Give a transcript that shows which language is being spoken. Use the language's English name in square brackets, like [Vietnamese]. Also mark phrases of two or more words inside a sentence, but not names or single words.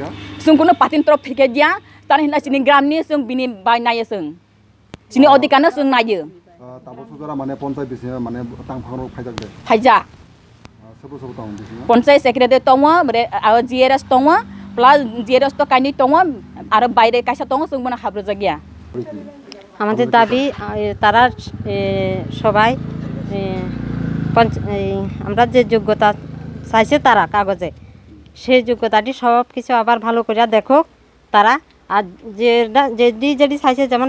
[Bodo] जों कोनो पार्टीनि तरफ থেকে दिया तानिला जिनि ग्रामनि जों बिनि बाय नायो जों जिनि अधिकारनो जों नायो ताबो सुजारा माने पन्चायत बिसे माने तांफांरो फायजाक दे फायजा सबो सबो तां बिसे पन्चायत सेक्रेटारि दङ जिआरएस दङ प्लास जिआरएस तो काइनि दङ आरो বাইরে কাইসা दङ जों बनो हाब्रु जागिया [Bangla] আমাদের দাবি তারা সবাই আমরা যে যোগ্যতা চাইছে তারা কাগজে সেই যোগ্যতাটি সব কিছু আবার ভালো করে দেখো তারা আর যেটি চাইছে যেমন